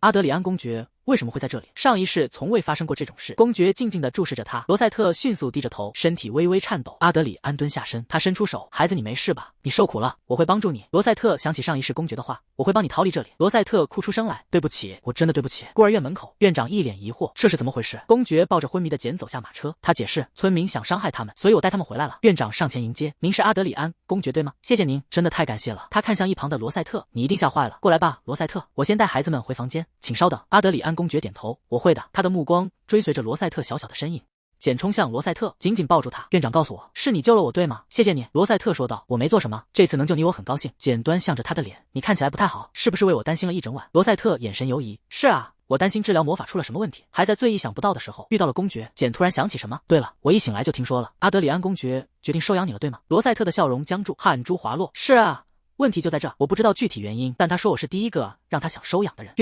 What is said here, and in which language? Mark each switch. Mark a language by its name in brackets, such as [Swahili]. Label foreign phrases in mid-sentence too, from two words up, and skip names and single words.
[Chinese] 阿德里安公爵為什麼會在這裡？上一世從未發生過這種事。公爵靜靜地注視着他。羅塞特迅速低着頭，身體微微顫抖。阿德里安蹲下身，他伸出手，孩子，你沒事吧？你受苦了，我會幫助你。羅塞特想起上一世公爵的話，我會幫你逃離這裡。羅塞特哭出聲來，對不起，我真的對不起。孤兒院門口，院長一臉疑惑，這是怎麼回事？公爵抱着昏迷的簡走下馬車，他解釋，村民想傷害他們，所以我帶他們回來了。院長上前迎接，您是阿德里安公爵對嗎？謝謝您，真的太感謝了。他看向一旁的羅塞特，你一定嚇壞了，過來吧，羅塞特，我先帶孩子們回房間，請稍等。阿德里安公爵點頭，我會的。他的目光追隨着羅塞特小小的身影。簡衝向羅塞特，緊緊抱住他。院長告訴我，是你救了我，對嗎？謝謝你，羅塞特說道。我沒做什麼，這次能救你我很高興。簡端向着他的臉，你看起來不太好，是不是為我擔心了一整晚？羅塞特眼神猶疑，是啊，我擔心治療魔法出了什麼問題，還在最意想不到的時候遇到了公爵。簡突然想起什麼，对了，我一醒來就聽說了，阿德里安公爵決定收養你了，對嗎？羅塞特的笑容僵住，汗珠滑落。是啊，問題就在這，我不知道具體原因，但他說我是第一個讓他想收養的人。